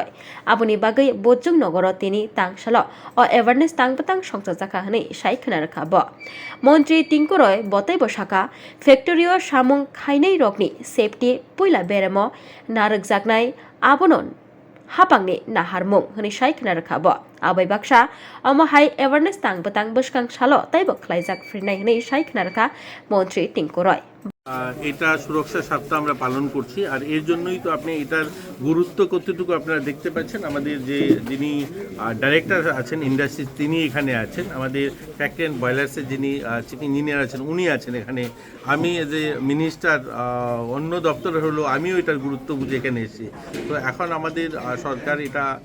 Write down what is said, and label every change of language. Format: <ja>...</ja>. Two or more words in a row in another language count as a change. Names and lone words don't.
<trp>आबोनि बागै बोजुं नगर तिनि तांसल ओ अवेयरनेस तांबतां संजाजाखा हनै सायखना रखा ब मन्त्री टिंकुरय बतै बसाका फैक्टरीओ सामुं खायनाय रकनि सेफ्टी पुइला बेराम नारकजाकनाय आबोनन हापांनि नाहारमुं हनै सायखना रखा ब आबै बाक्सा अमहाय अवेयरनेस तांबतां बसकां सालो तैबो खलायजाक फिरनाय हनै सायखना रखा मन्त्री टिंकुरय</trp> <bn>এটা সুরক্ষা সপ্তাহ আমরা পালন করছি আর এর জন্যই তো আপনি এটার গুরুত্ব কতটুকু আপনারা দেখতে পাচ্ছেন আমাদের যে যিনি ডাইরেক্টর আছেন ইন্ডাস্ট্রি তিনি এখানে আছেন আমাদের ফ্যাক্টরি অ্যান্ড বয়লার্সের যিনি চিফ ইঞ্জিনিয়ার আছেন উনি আছেন এখানে আমি</bn> <en>as a minister</en> <bn>অন্য দপ্তরে হলো আমিও এটার গুরুত্ব বুঝে এখানে এসেছি তো এখন আমাদের সরকার এটা</bn>